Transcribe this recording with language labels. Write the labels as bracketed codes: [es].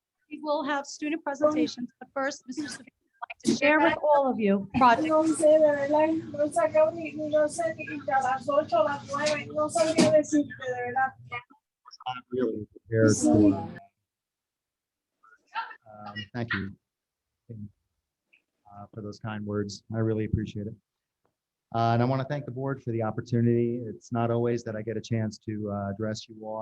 [en] We will have student presentations, but first, Mr. Savino would like to share with all of you projects. [es] No sé, de verdad, no he sacado no sé ni a las 8 o las 9, no sabría decirte, de verdad. [en] Not really prepared for. Thank you for those kind words. I really appreciate it. And I want to thank the board for the opportunity. It's not always that I get a chance to address you all.